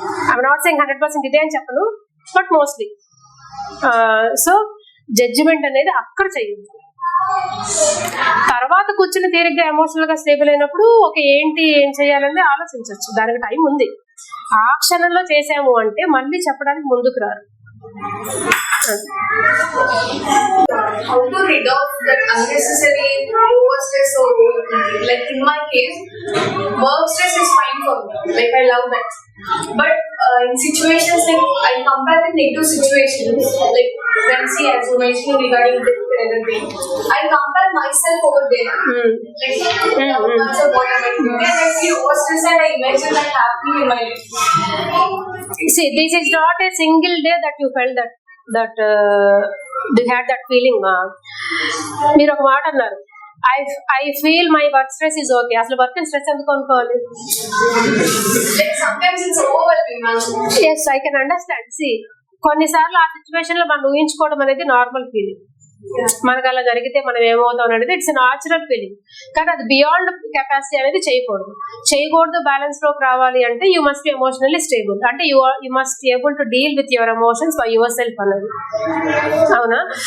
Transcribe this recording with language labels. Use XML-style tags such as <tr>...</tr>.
<en>I'm not saying 100%</en> <te>ఇదే అని చెప్పను, బట్ మోస్ట్లీ. సో జడ్జిమెంట్ అనేది అక్కడ చెయ్యదు. తర్వాత కూర్చుని తీరిగ్గా ఎమోషనల్ గా స్టేబుల్ అయినప్పుడు ఏం చేయాలని ఆలోచించవచ్చు. దానికి టైం ఉంది. ఆ క్షణంలో చేసాము అంటే మళ్ళీ చెప్పడానికి ముందుకు రారు.</te> <en>How to rid off that unnecessary overstress or overthinking? Like in my case, work stress is fine for me. Like I love that. But in situations like I compare the negative situations, like when see as you mentioned regarding the everything, I compare myself over there. Like what am I doing? And I feel overstressed and I imagine that happening in my life. See, this is not a single day that you felt that you had that feeling.</en> <te>మీరు ఒక మాట అన్నారు,</te> <en>I feel my work stress is okay.</en> <te>అసలు work stress ఎందుకు అనుకోవాలి?</te> <en>Sometimes it's overwhelming. Yes, I can understand.</en> <te>See, కొన్నిసార్లు ఆ situation లో మనం ఊహించుకోవడం అనేది నార్మల్ ఫీలింగ్. మనకు అలా జరిగితే మనం ఏమవుతాం అనేది</te> <en>It's natural feeling.</en> <te>కానీ అది బియాండ్ కెపాసిటీ అనేది చేయకూడదు. బ్యాలెన్స్ లోకి రావాలి అంటే</te> <en>You must be emotionally stable. అంటే you must able to deal with your emotions by yourself అన్నది, అవునా?</en>